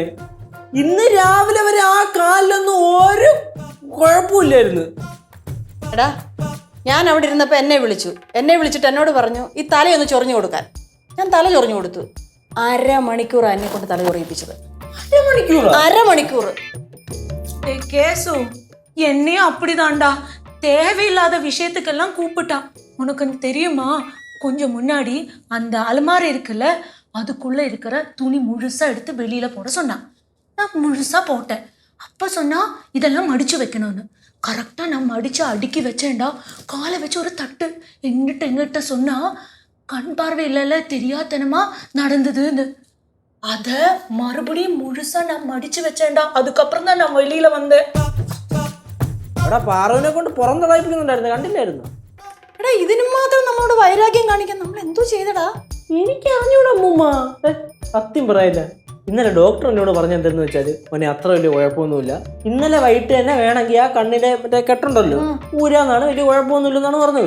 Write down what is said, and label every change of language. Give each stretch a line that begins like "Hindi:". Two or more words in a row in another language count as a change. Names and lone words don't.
Malayalam: ഇന്ന് രാവിലെ വരെ ആ കാലിലൊന്നും ഒരു കുഴപ്പമില്ലായിരുന്നു. എടാ, ഞാൻ അവിടെ ഇരുന്നപ്പോ എന്നെ വിളിച്ചിട്ട് എന്നോട് പറഞ്ഞു ഈ തലയൊന്ന് ചൊറിഞ്ഞു കൊടുക്കാൻ. ഞാൻ തല ചൊറിഞ്ഞു കൊടുത്തു. 1/2 മണിക്കൂർ എന്നെ കൊണ്ട് തല ചൊറിയിപ്പിച്ചത്. 1/2 മണിക്കൂർ.
Tamil: கேசு என்னையும் அப்படிதான்டா. தேவையில்லாத விஷயத்துக்கெல்லாம் கூப்பிட்டான். உனக்கு தெரியுமா, கொஞ்சம் முன்னாடி அந்த அலமாரி இருக்குல்ல, அதுக்குள்ள இருக்கிற துணி முழுசா எடுத்து வெளியில போட சொன்னான். நான் முழுசா போட்டேன். அப்ப சொன்னா இதெல்லாம் மடிச்சு வைக்கணும்னு. கரெக்டா நான் மடிச்சு அடுக்கி வச்சேன்டா. காலை வச்சு ஒரு தட்டு எங்கிட்ட சொன்னா கண் பார்வை இல்லைல்ல, தெரியாதனமா நடந்ததுன்னு. அத மறுபடியும் முழுசா நான் மடிச்சு வச்சேன்டா. அதுக்கப்புறம் தான் நான் வெளியில வந்தேன்.
Malayalam: അവിടെ പാറുവിനെ കൊണ്ട് പുറം തളയിപ്പിക്കുന്നുണ്ടായിരുന്നു, കണ്ടില്ലായിരുന്നു? എടാ, ഇതിനു മാത്രം നമ്മളോട് വൈരാഗ്യം കാണിക്കാൻ നമ്മൾ എന്തോ ചെയ്തടാ? എനിക്ക് അറിഞ്ഞൂടാ അമ്മൂമ്മ. സത്യം പറയില്ല. ഇന്നലെ ഡോക്ടർ എന്നോട് പറഞ്ഞെന്തെന്ന് വെച്ചാൽ മോനെ അത്ര വലിയ കുഴപ്പമൊന്നുമില്ല. ഇന്നലെ വൈകിട്ട് തന്നെ വേണമെങ്കിൽ ആ കണ്ണിലെ മറ്റേ കെട്ടുണ്ടല്ലോ ഊരാന്നാണ്, വലിയ കുഴപ്പമൊന്നുമില്ലെന്നാണ് പറഞ്ഞത്.